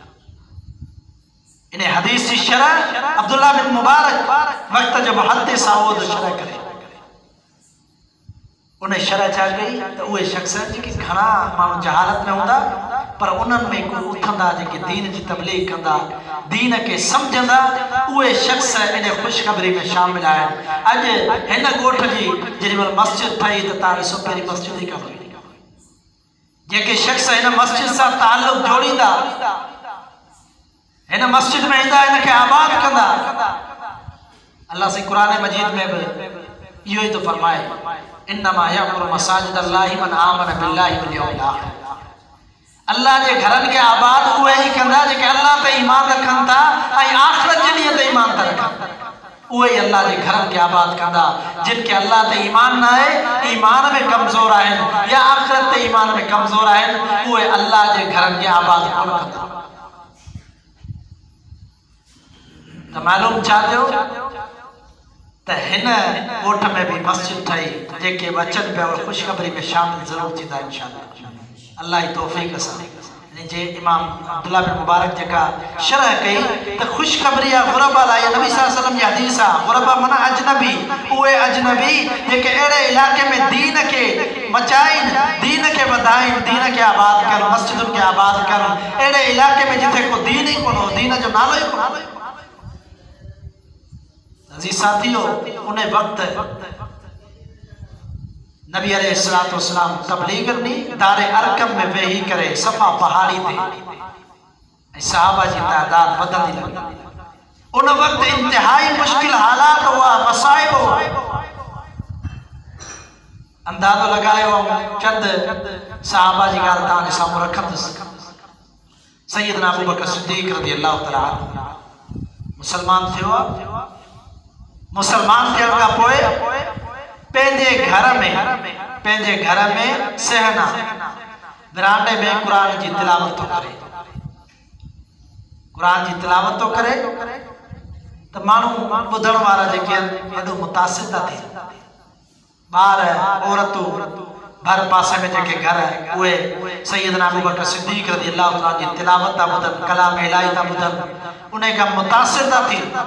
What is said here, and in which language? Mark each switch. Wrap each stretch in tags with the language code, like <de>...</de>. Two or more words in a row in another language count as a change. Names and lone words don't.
<sd>इन हदीस जी शरह अब्दुल्ला बिन मुबारक वक्त जो मुहद्दिस आहे उहो शरह करे उन्हें शरह छा कई त उहे शख़्स जेके घणा माण्हू जहालत में हूंदा पर उन्हनि में को उथंदा जेके दीन जी तबलीग कंदा, दीन के समझंदा, उहे शख़्स इन ख़ुशख़बरी में शामिल आहिनि। अॼु हिन ॻोठ जी जेॾीमहिल मस्जिद ठही त तव्हां ॾिसो पहिरीं मस्जिद ई कान हुई। जेके शख़्स हिन मस्जिद सां ताल्लुक़ जोड़ींदा, हिन मस्जिद में ईंदा, हिनखे आबाद कंदा, अल्लाह से कुरान मजीद में भी इहो ई तो फरमाए</sd> <ar>إنما يعمر مساجد الله من آمن بالله واليوم الآخر.</ar> <sd>अल्लाह जे घरनि के आबाद उहे ई कंदा जेके अल्लाह ते ईमान रखनि था ऐं आख़िरत जे ॾींहं ते ईमान था रखनि। उहे ई अल्लाह जे घरनि के आबाद कंदा जिनके अल्लाह ते ईमान न आहे, ईमान में कमज़ोर आहिनि या आख़िरत ते ईमान में कमज़ोर आहिनि, उहे अल्लाह जे घरनि के आबाद कोन कंदा। त मालूम छा थियो त हिन ॻोठ में भी मस्जिद ठही, जेके अचनि पिया उहे ख़ुशख़बरी में शामिल ज़रूर थींदा इंशाअल्लाह। अल्लाह जी तौफ़ीक़ सां जे इमाम अब्दुल्ला बिन मुबारक जेका शरह कई त ख़ुशख़बरी आहे गुरबा लाइ। नबी</sd> <ar>صلى الله عليه وسلم</ar> <sd>जी हदीस आहे गुरबा माना अजनबी, उहे अजनबी जेके अहिड़े इलाके में दीन के मचाइनि, दीन के वधाइनि, दीन के आबाद कनि, मस्जिदुनि के आबाद कनि, अहिड़े इलाके में जिथे को दीन ई कोन हो, दीन जो नालो ई कोन हो। अजीज साथियो, उन वक्त नबी</sd> <ar>عليه الصلاة والسلام</ar> <sd>तबलीग करनी दारे अरकम में वेही करे सफ़ा पहाड़ी ते सहाबा जी तादाद बदलती लगी। उन वक्त इंतहाई मुश्किल हालात हुआ, मसाइब हुआ। अंदाज़ो लगायो चंद सहाबा जी ॻाल्हि तव्हांजे साम्हूं रखंदुसि। सैयदना अबू बकर सिद्दीक़</sd> <ar>رضي الله تعالى عنه</ar> <sd>मुसलमान थियो। मुसलमान थियण खां पोइ पंहिंजे घर में सहना विरांडे में कुरान जी तिलावत तो करे, कुरान जी तिलावत तो करे त माण्हू ॿुधण वारा जेके आहिनि ॾाढो मुतासिर था थियनि। ॿार औरतूं भर पासे में जेके घर उहे सैयदना अबू बकर सिद्दीक़</sd> <ar>رضي الله تعالى</ar> <sd>जी तिलावत ता ॿुधनि, कलाम इलाही ता ॿुधनि, उन खां मुतासिर था थियनि।</sd>